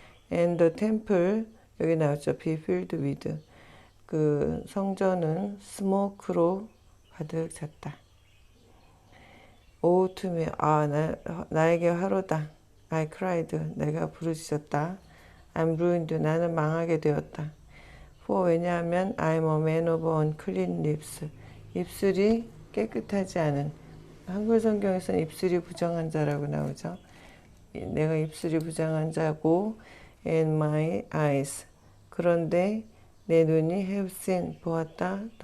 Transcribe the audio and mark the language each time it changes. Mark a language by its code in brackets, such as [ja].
[en] And the temple, [ko] 여기 나왔죠. [en] be filled with, [ko] 그 성전은 스모크로 가득 찼다. [en] O to me, [ko] 나에게 화로다. [en] I cried, [ko] 내가 부르짖었다. [en] I'm ruined, [ko] 나는 망하게 되었다. For, 왜냐하면 [en] I'm a man of unclean lips, [ko] 입술이 깨끗하지 않은, 한글 성경에서는 입술이 부정한 자라고 나오죠. 내가 입술이 부정한 자고, [en] and my eyes, [ko] 그런데 내 눈이 [en] have seen, [ko] 보았다.